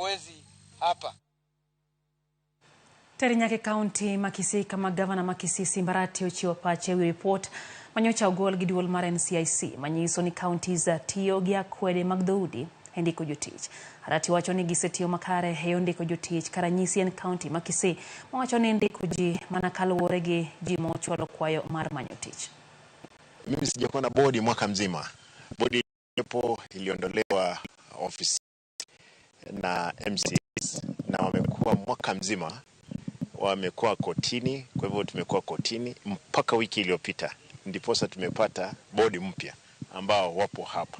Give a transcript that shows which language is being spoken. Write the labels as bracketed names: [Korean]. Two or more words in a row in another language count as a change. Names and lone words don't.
[Swahili] uongozi hapa. [Luo (Kenya and Tanzania)] Terinyake kaonti ma Kisii kama Gavana ma Kisii Simba Arati ochiwo pache wi report manyocha ogol gi duol mar NCIC manyiso ni counties tiyo gi akwede mag dhoudi e ndiko jotich. Arati wacho ni gisetiyo makare e ndiko jotich karanyisi en kaonti ma Kisii wacho ni ndiko ji mana kaluwore gi ji mochwalo kwayo mar manyo tich. [Swahili] Mimi sijakuwa na bodi mwaka mzima. Bodi ipo iliondolewa ofisi na MCS na wamekuwa mwaka mzima wamekuwa kotini. Kwa hivyo tumekuwa kotini mpaka wiki iliyopita ndiposa tumepata bodi mpya ambao wapo hapa.